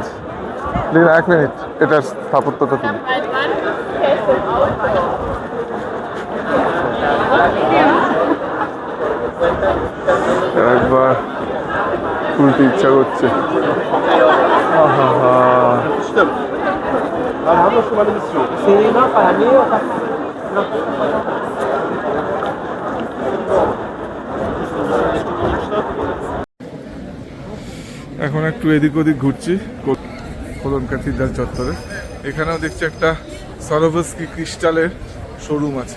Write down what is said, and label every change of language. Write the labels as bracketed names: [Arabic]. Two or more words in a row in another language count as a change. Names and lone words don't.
[Bangla] প্লিজ 1 মিনিট, এটার স্থাপত্যটা তুলি। একবার তুলতে ইচ্ছা করছে। আহা, [Spanish] Sí, no, para mí, o sea, [Bangla] এখন একটু এদিক ওদিক ঘুরছি কোলন ক্যাথিড্রাল চত্বরে। এখানেও দেখছি একটা সরোভস্কি ক্রিস্টালের শোরুম আছে।